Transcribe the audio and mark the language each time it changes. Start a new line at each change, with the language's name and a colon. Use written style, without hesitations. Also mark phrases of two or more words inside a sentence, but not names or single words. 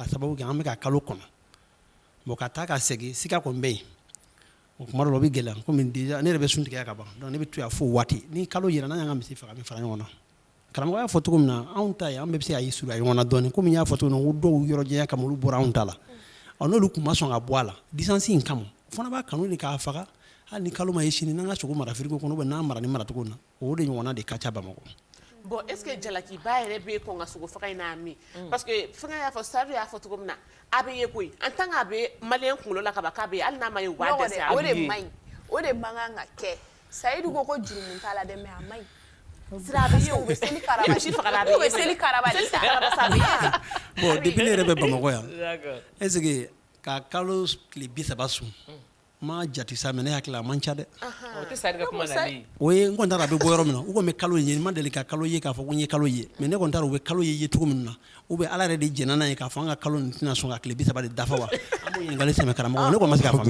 Bambara: sababu kɛ an bɛ ka kalo kɔnɔ bon ka taa ka segin sika kɔni bɛ yen o kuma dɔ la o bɛ gɛlɛya komi déjà ne yɛrɛ bɛ sun tigɛ ka ban donc ne bɛ to yan fo waati ni kalo yɛlɛna n'an y'an ka misi faga an bɛ fara ɲɔgɔn na karamɔgɔ y'a fɔ cogo min na anw ta ye an bɛɛ bɛ se ka surunya ɲɔgɔn na dɔɔni komi n y'a fɔ cogo min na ko dɔw yɔrɔ janya kama olu bɔra anw ta la n'olu tun ma sɔn ka bɔ a la distance in kama o fana b'a kanu de k'a faga hali ni kalo ma ye sini n'an ka sogo mara frigo kɔnɔ n'an mara ni maracogo na o de ɲɔgɔnna de ka ca Bamakɔ. Bon,
French: est-ce que
Bambara: jalakiba yɛrɛ bɛ kɔn ka sogo faga in na mi parce que fɛngɛ y'a fɔ Sadu y'a fɔ cogo min na a bɛ ye koyi
French: en tant que
Bambara: a bɛ maliyɛn kunkolo la ka ban k'a bɛ ye hali n'a ma ye u b'a dɛsɛ o de man ɲi o de man kan ka kɛ Sayidu ko jurumun t'a la dɛ mais a man ɲi sira bɛ ye u bɛ seli karaba si faga u bɛ seli karaba de sa
French: bon depuis
Bambara: ne yɛrɛ bɛ Bamakɔ yan
French: est ce que
Bambara: ka kalo tile 30 sun ma jati sa mais ne hakili a man ca dɛ o tɛ Sayidu ka kuma nali o ye n kɔni t'a dɔn a bɛ bɔ yɔrɔ min na u kɔni bɛ kalo ye n ma deli ka kalo ye k'a fɔ ko n ye kalo ye mais ne kɔni t'a dɔn u bɛ kalo ye cogo min na
French: ou bien
Bambara: Ala yɛrɛ de jɛnna n'a ye k'a fɔ an ka kalo nin tɛna sɔn ka tile 30 de dafa wa an b'o ɲininkali sɛmɛ karamɔgɔ ne kɔni ma se k'a faamuya